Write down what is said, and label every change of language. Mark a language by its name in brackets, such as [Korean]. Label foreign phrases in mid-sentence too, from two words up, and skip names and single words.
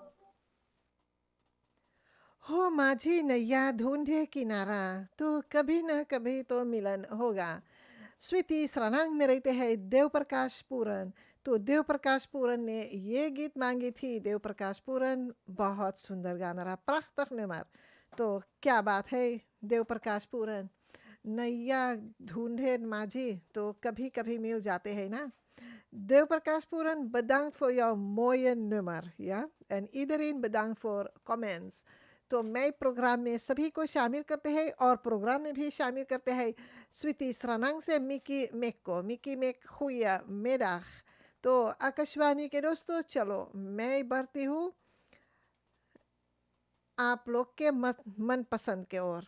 [Hindi] हो माझी नैया ढूंढे किनारा, तो कभी न कभी तो मिलन होगा। स्वीति सरानांग में रहते हैं देव प्रकाश पूरन। तो देव प्रकाश पूरन ने ये गीत मांगी थी। देव प्रकाश पूरन बहुत सुंदर गाना रहा, [Dutch] prachtig nummer। [Hindi] तो क्या बात है देव प्रकाश पूरन, नैया ढूंढे माझी तो कभी कभी मिल जाते हैं ना। [Dutch] Deel Prakash Puran, bedankt voor jouw mooie nummer. Ja? En iedereen bedankt voor comments. [Hindi] तो मैं प्रोग्राम में सभी को शामिल करते हैं और प्रोग्राम में भी शामिल करते हैं स्वीति सरानांग से मिकी मेक को। मिकी मेक हुआ मेदाग। तो आकाशवाणी के दोस्तों, चलो मैं बढ़ती हूँ आप लोग के मन पसंद के ओर।